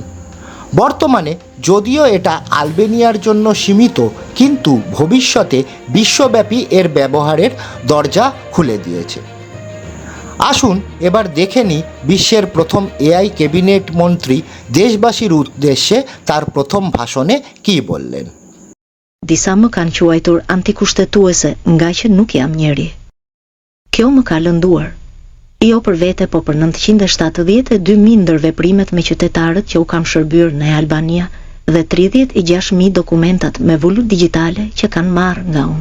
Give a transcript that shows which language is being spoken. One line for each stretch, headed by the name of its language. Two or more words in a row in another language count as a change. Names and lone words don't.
Bangla: বর্তমানে যদিও এটা আলবেনিয়ার জন্য সীমিত, কিন্তু ভবিষ্যতে বিশ্বব্যাপী এর ব্যবহারের দরজা খুলে দিয়েছে। আসুন এবার দেখে নিই বিশ্বের প্রথম এআই ক্যাবিনেট মন্ত্রী দেশবাসীর উদ্দেশ্যে তার প্রথম ভাষণে কী বললেন।
Albanian: Disa më kanë quajtur antikushtetuese nga që nuk jam njeri. Kjo më ka lënduar. Jo për vete, po për 972.000 ndërveprimet me qytetarët që u kam shërbyer në Albania dhe 36.000 dokumentat me vulur digjitale që kanë marrë nga unë.